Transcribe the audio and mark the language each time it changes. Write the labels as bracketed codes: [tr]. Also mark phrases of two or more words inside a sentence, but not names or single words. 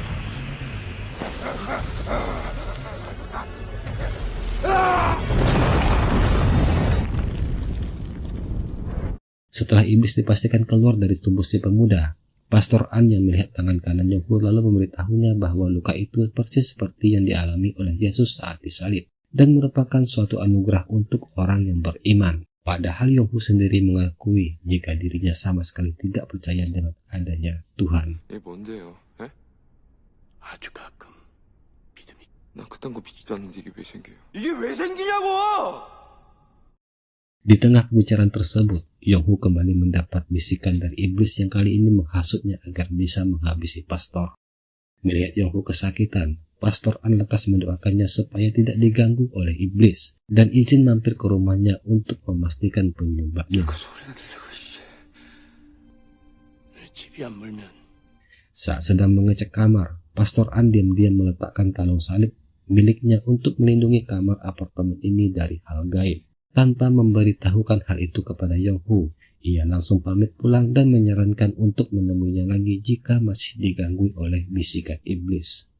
[id] Setelah iblis dipastikan keluar dari tubuh si pemuda, Pastor An yang melihat tangan kanan Yong-hu lalu memberitahunya bahwa luka itu persis seperti yang dialami oleh Yesus saat disalib dan merupakan suatu anugerah untuk orang yang beriman. Padahal Yonghu sendiri mengakui jika dirinya sama sekali tidak percaya dengan adanya Tuhan. [ko] 이게 뭔데요? 에? 아주 가끔 믿음이 나 그딴 거 믿지도 않는데 이게 왜 생겨요? 이게 왜 생기냐고! [id] Di tengah pembicaraan tersebut, Yonghu kembali mendapat bisikan dari iblis yang kali ini menghasutnya agar bisa menghabisi pastor. Melihat Yonghu kesakitan, Pastor An lekas mendoakannya supaya tidak diganggu oleh iblis dan izin mampir ke rumahnya untuk memastikan penyebabnya. [ko] 집이 안 물면 [id] Saat sedang mengecek kamar, Pastor An diam-diam meletakkan kalung salib miliknya untuk melindungi kamar apartemen ini dari hal gaib. Tanpa memberitahukan hal itu kepada Yonghu, ia langsung pamit pulang dan menyarankan untuk menemuinya lagi jika masih diganggu oleh bisikan iblis.